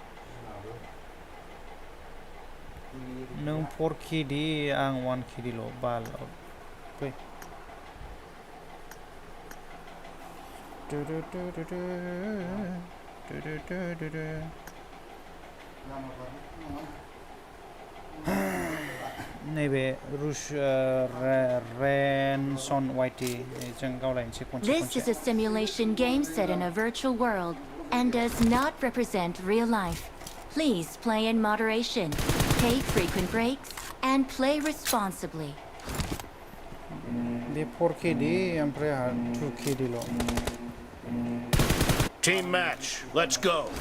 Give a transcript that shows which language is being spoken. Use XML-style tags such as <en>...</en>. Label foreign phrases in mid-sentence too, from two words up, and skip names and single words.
<brx>नों 4 KD आं 1 KD ल' बाल फै नैबे रेनसन वाइटि जों गावलायनोसै खनसे</brx> <en>This is a simulation game set in a virtual world and does not represent real life. Please play in moderation, take frequent breaks, and play responsibly.</en> <brx>बे 4 KD ओमफ्राय आंहा 2 KD ल'</brx> <en>Team match. Let's go.</en>